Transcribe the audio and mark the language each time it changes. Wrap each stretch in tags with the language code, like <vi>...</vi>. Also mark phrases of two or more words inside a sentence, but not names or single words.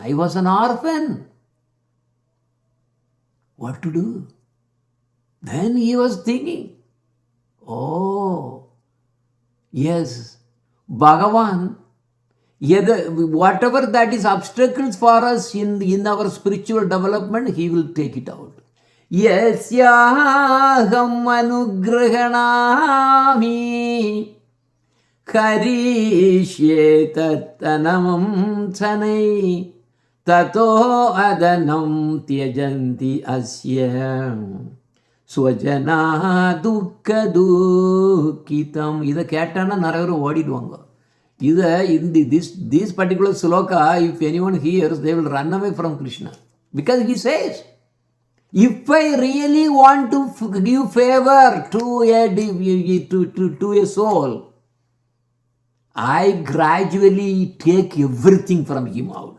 <en>I was an orphan. What to do? Then he was thinking, oh, yes, Bhagavan, whatever that is obstacles for us in our spiritual development, he will take it out.</en> <sa>यस्याहम् अनुगृह्णामि हरिष्ये तद्धनम् शनैः ततो अधनम् त्यजन्ति अस्य स्वजना दुःख दुःखितम्.</sa> <ta>இதை கேட்டானா நிறைய பேர் ஓடிடுவாங்க.</ta> <en>This particular sloka, if anyone hears, they will run away from Krishna. Because he says, if I really want to give favor to a soul, I gradually take everything from him out.</en>